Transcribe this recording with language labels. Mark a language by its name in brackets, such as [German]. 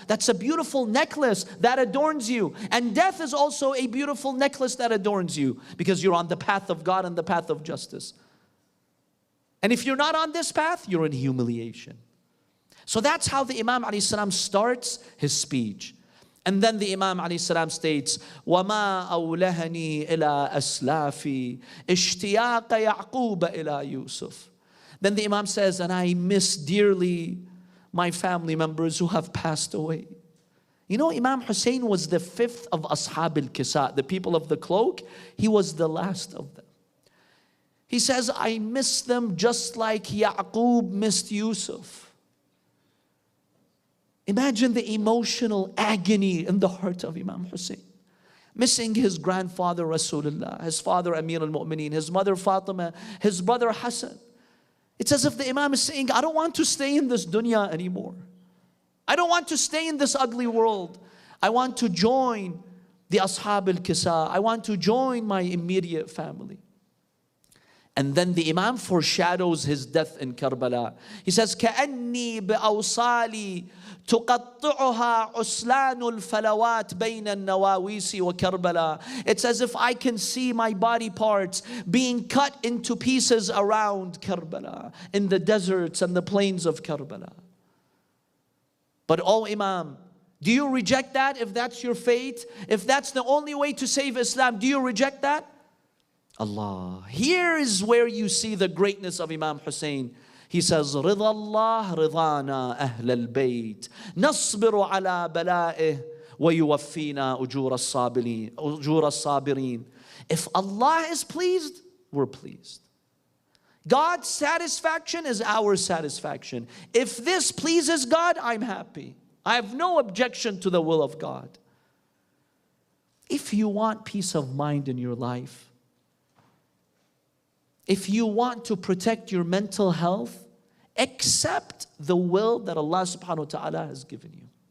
[English] That's a beautiful necklace that adorns you. And death is also a beautiful necklace that adorns you because you're on the path of God and the path of justice. And if you're not on this path, you're in humiliation. So that's how the Imam alayhi salam starts his speech. And then the Imam alayhi salam states, [Arabic] وَمَا أَوْلَهَنِي إِلَىٰ أَسْلَافِي اشْتِيَاقَ يَعْقُوبَ إِلَىٰ يُوسُف. [English] Then the Imam says, and I miss dearly my family members who have passed away. You know, Imam Hussain was the fifth of Ashab al-Kisa, the people of the cloak. He was the last of them. He says, I miss them just like Yaqub missed Yusuf. Imagine the emotional agony in the heart of Imam Hussain. Missing his grandfather Rasulullah, his father Amir al-Mu'mineen, his mother Fatima, his brother Hassan. It's as if the Imam is saying, I don't want to stay in this dunya anymore. I don't want to stay in this ugly world. I want to join the Ashab al-Kisa. I want to join my immediate family. And then the Imam foreshadows his death in Karbala. He says, [Arabic] كَأَنِّي بِأَوْصَالِي تُقَطِّعُهَا عُسْلَانُ الْفَلَوَاتِ بَيْنَ النَّوَاوِيسِ وَكَرْبَلَا. [English] It's as if I can see my body parts being cut into pieces around Karbala, in the deserts and the plains of Karbala. But oh Imam, do you reject that if that's your fate? If that's the only way to save Islam, do you reject that? Allah. Here is where you see the greatness of Imam Hussain. He says, [Arabic] رضا الله رضانا أهل البيت نصبر على بلائه ويوفينا أجور الصابرين. [English] If Allah is pleased, we're pleased. God's satisfaction is our satisfaction. If this pleases God, I'm happy. I have no objection to the will of God. If you want peace of mind in your life, if you want to protect your mental health, accept the will that Allah subhanahu wa ta'ala has given you.